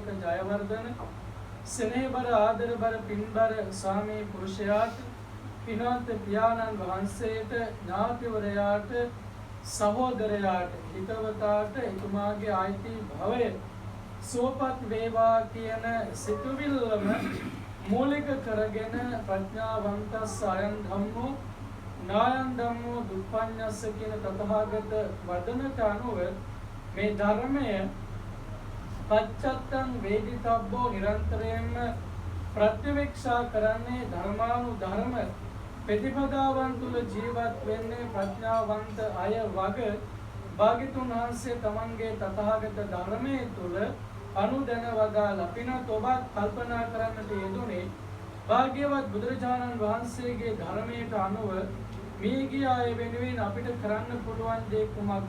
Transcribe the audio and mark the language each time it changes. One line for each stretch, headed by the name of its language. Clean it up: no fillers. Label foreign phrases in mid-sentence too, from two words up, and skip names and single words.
Sinhala: ජයවර්ධන ස්නේහබර ආදරබර පින්බර ස්වාමී පුරුෂයාට පින්වත් පියාණන් වහන්සේට ඥාතිවරයාට සහෝදරයාට හිතවතාට එතුමාගේ ආයිති භවය සුවපත් වේවා කියන සිතුවිල්ලම මූලික කරගෙන
Pali: ප්‍රඥාවන්තස්ස අයං ධම්මෝ නායං ධම්මෝ දුප්පඤ්ඤස්ස
Sinhala: කියන තථාගත වදනට අනුව මේ ධර්මය
Pali: පච්චත්තං වේදිතබ්බෝ
Sinhala: නිරන්තරයෙන්ම ප්‍රතිවේක්ෂා කරන්නේ ධර්මානුධර්ම ප්‍රතිපදාවන් තුල ජීවත් වෙන්නේ ප්‍රඥාවන්ත අය වග භාග්‍යතුන් වහන්සේ තමන්ගේ තථාගත ධර්මයේ තුල අනුදැන වදාලා පිනත් ඔබත් කල්පනා කරන්නට යෙදුනේ භාග්‍යවත් බුදුරජාණන් වහන්සේගේ ධර්මයට අනුව මේ ගිය අය වෙනුවෙන් අපිට කරන්න පුළුවන් දේ කුමක්ද?